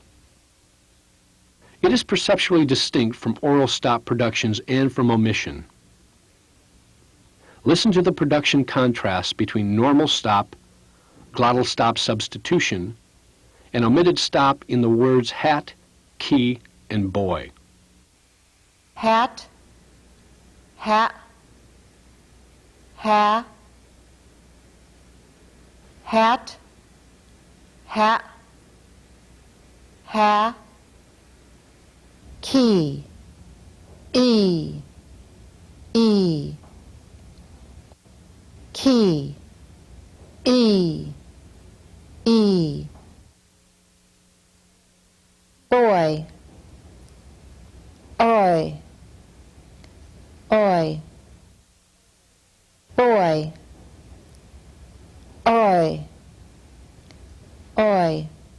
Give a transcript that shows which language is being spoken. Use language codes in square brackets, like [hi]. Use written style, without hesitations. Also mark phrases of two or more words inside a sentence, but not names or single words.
[en] It is perceptually distinct from oral stop productions and from omission. Listen to the production contrasts between normal stop, glottal stop substitution, and omitted stop in the words hat, key, and boy. Hat, hat, ha, hat, ha, ha, key, e, e, key, e, e, boy, oi, oi, boy, oi, oi.